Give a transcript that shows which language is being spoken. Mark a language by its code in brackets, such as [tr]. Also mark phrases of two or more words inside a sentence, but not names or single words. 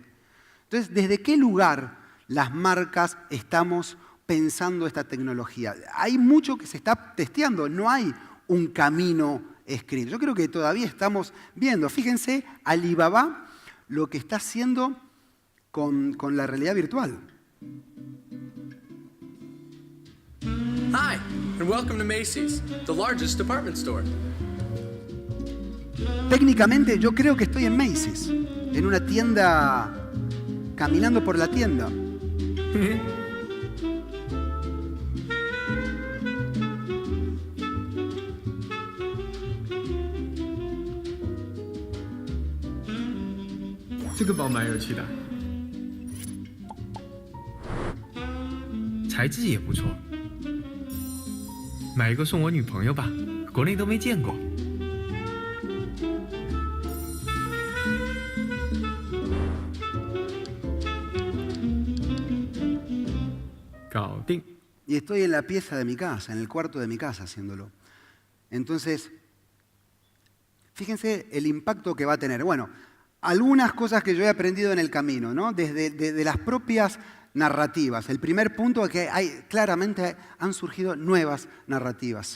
[es] Entonces, ¿desde qué lugar las marcas estamos pensando esta tecnología? Hay mucho que se está testeando, no hay un camino escrito. Yo creo que todavía estamos viendo. Fíjense, Alibaba lo que está haciendo con la realidad virtual. [en] Hi, and welcome to Macy's, the largest department store. [es] Técnicamente yo creo que estoy en Macy's, en una tienda, caminando por la tienda. [zh] Este 包蛮有趣的，材质也不错，买一个送我女朋友吧，国内都没见过。搞定。 [es] Y estoy en la pieza de mi casa, en el cuarto de mi casa haciéndolo. Entonces, fíjense el impacto que va a tener. Bueno, algunas cosas que yo he aprendido en el camino, ¿no? Desde las propias narrativas. El primer punto es que claramente han surgido nuevas narrativas.